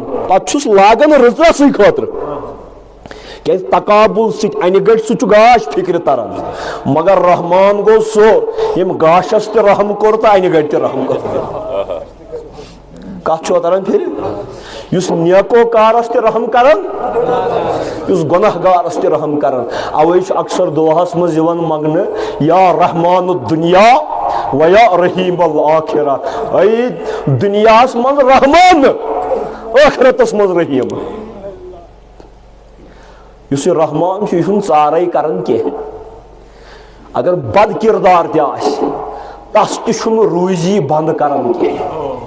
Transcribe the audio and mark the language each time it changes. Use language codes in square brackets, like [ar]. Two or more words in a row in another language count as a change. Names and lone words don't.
[ks] پتہٕ چھُس لاگان رٕژرسٕے خٲطرٕ کیازِ تقابُل سۭتۍ انہِ گٔٹۍ سُہ چھُ گاش فِکرِ تران مگر رحمان گوٚو سُہ ییٚمۍ گاشس تہِ رحم کوٚر تہٕ انہِ گٔٹۍ تہِ رحم کوٚر. کتھ چھُوا تران پھِرِ یُس نیکو کارس تہِ رحم کران یُس گۄناہ گارس تہِ رحم کران. اوے چھُ اکثر دُعاہس منٛز یِوان منگنہٕ [ar] یا رحمان الدُنیا و یا رحیم الآخرہ. [ks] اے دُنیاہس منٛز رحمان ٲخرتس منٛز رحیٖم. یُس یہِ رحمان چھُ یہِ چھُنہٕ ژارے کران کینٛہہ. اگر بد کردار تہِ آسہِ تس تہِ چھُنہٕ روزی بنٛد کران کینٛہہ.